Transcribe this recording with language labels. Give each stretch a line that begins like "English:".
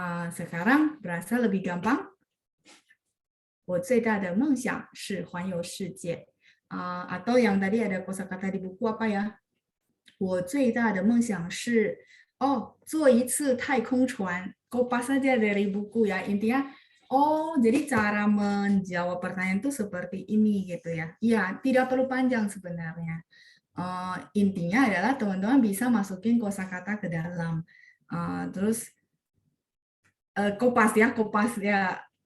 Indonesian: Sekarang berasa lebih gampang.
Chinese: 我最大的梦想是环游世界.
Indonesian: Atau yang tadi ada kosakata di buku apa ya?
Chinese: 我最大的梦想是坐一次太空船.
Indonesian: Kopas saja dari buku ya. Intinya jadi cara menjawab pertanyaan itu seperti ini gitu ya. Iya, tidak perlu panjang sebenarnya. Intinya adalah teman-teman bisa masukin kosakata ke dalam. Terus kopas ya.